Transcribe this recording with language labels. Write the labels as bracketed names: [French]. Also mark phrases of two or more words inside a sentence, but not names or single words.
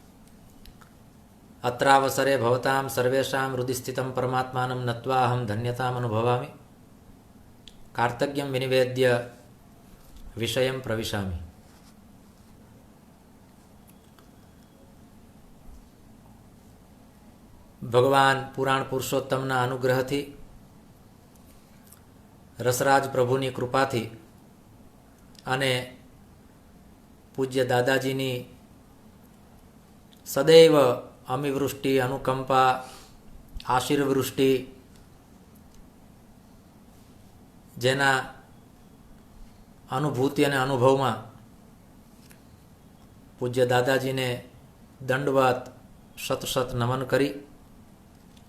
[Sanskrit] अत्रावसरे भवतां सर्वेषां हृदि स्थितं परमात्मानं नत्वा अहं धन्यतामनुभवामि। कार्तज्ञं विनिवेद्य विषयं प्रविशामि। [Gujarati] ભગવાન પુરાણ પુરુષોત્તમના અનુગ્રહથી રસરાજ પ્રભુની કૃપાથી અને પૂજ્ય દાદાજીની સદૈવ અમિવૃષ્ટિ અનુકંપા આશીર્વૃષ્ટિ જેના અનુભૂતિ અને અનુભવમાં પૂજ્ય દાદાજીને દંડવત શત શત નમન